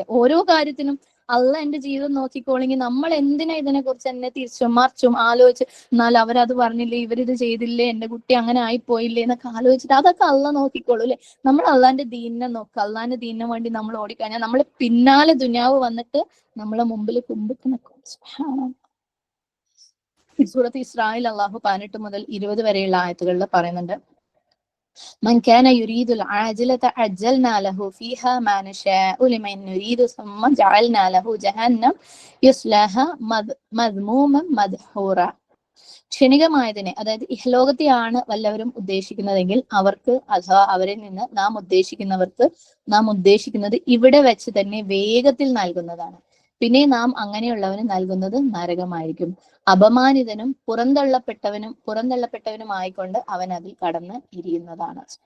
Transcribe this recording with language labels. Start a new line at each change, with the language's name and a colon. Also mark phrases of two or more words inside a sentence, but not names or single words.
Malayalam: ഓരോ കാര്യത്തിനും അള്ളാഹ് എന്റെ ജീവിതം നോക്കിക്കോളെങ്കിൽ നമ്മൾ എന്തിനാ ഇതിനെ കുറിച്ച് എന്നെ തിരിച്ചും മറിച്ചും ആലോചിച്ച്, എന്നാൽ അവരത് പറഞ്ഞില്ലേ, ഇവരിത് ചെയ്തില്ലേ, എന്റെ കുട്ടി അങ്ങനെ ആയി പോയില്ലേ എന്നൊക്കെ ആലോചിച്ചിട്ട് അതൊക്കെ അള്ളാഹ് നോക്കിക്കോളൂ അല്ലെ. നമ്മൾ അള്ളാന്റെ ദീനിനെ നോക്കുക. അള്ളാന്റെ ദീനിനെ വേണ്ടി നമ്മൾ ഓടിക്കഴിഞ്ഞാൽ നമ്മൾ പിന്നാലെ ദുനിയാവ് വന്നിട്ട് നമ്മളെ മുമ്പിൽ കുമ്പിട്ട് നിൽക്കും. സൂറത്ത് ഇസ്രായിൽ അള്ളാഹു 18 മുതൽ 20 വരെയുള്ള ആയത്തുകളിൽ പറയുന്നുണ്ട്,
Arabic: من كان يريد العاجلة عجلنا له فيها ما نشاء لمن نريد ثم جعلنا له جهنم يصلاها مذموما مدحورا.
Malayalam: ക്ഷണികമായതിനെ, അതായത് ഇഹലോകത്തെയാണ് വല്ലവരും ഉദ്ദേശിക്കുന്നതെങ്കിൽ അവർക്ക് അഥവാ അവരിൽ നിന്ന് നാം ഉദ്ദേശിക്കുന്നത് ഇവിടെ വെച്ച് തന്നെ വേഗത്തിൽ നൽകുന്നതാണ്. പിന്നെ നാം അങ്ങനെയുള്ളവന് നൽകുന്നത് നരകമായിരിക്കും. അപമാനിതനും പുറന്തള്ളപ്പെട്ടവനുമായിക്കൊണ്ട് അവൻ അതിൽ കടന്ന് ഇരിയുന്നതാണ്.